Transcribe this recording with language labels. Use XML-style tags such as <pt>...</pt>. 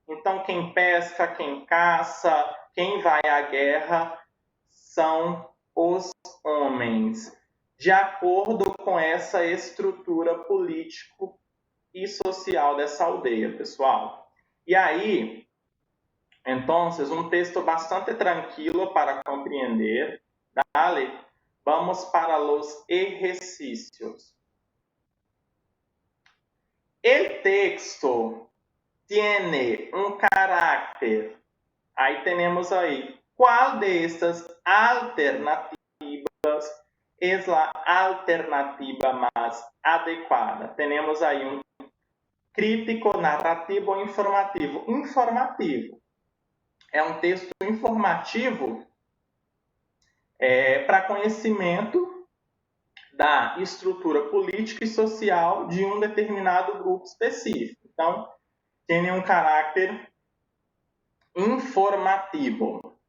<pt>Então, quem pesca, quem caça, quem vai à guerra são os homens, de acordo com essa estrutura político e social dessa aldeia, pessoal. E aí, então, um texto bastante tranquilo para compreender. Dale, vamos para os exercícios.</pt> <es>El texto tiene un carácter.</es> <pt>Aí temos aí. Qual de estas alternativas é a alternativa mais adequada? Temos aí um crítico, narrativo ou informativo. Informativo. É um texto informativo para conhecimento da estrutura política e social de um determinado grupo específico. Então,</pt> <es>tiene un carácter informativo.</es>